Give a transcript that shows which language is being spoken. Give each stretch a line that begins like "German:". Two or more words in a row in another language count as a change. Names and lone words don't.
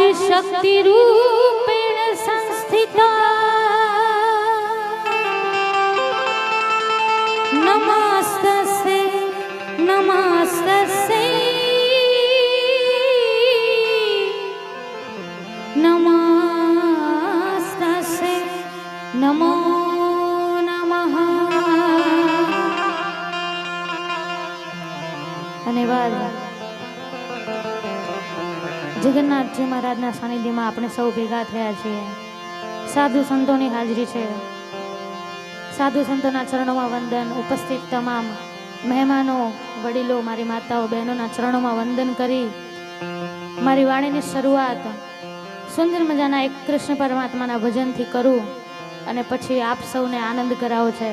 Sanskrit: शक्तिरूपेण संस्थिता नमस्तस्यै नमस्तस्यै नमस्तस्यै नमो नमः। धन्यवाद।
Gujarati: જગન્નાથજી મહારાજના સાનિધ્યમાં આપણે સૌ ભેગા થયા છીએ. સાધુ સંતોની હાજરી છે. સાધુ સંતોના ચરણોમાં વંદન. ઉપસ્થિત તમામ મહેમાનો, વડીલો, મારી માતાઓ, બહેનોના ચરણોમાં વંદન કરી મારી વાણીની શરૂઆત સુંદર મજાના એક કૃષ્ણ પરમાત્માના ભજનથી કરું અને પછી આપ સૌને આનંદ કરાવો છે.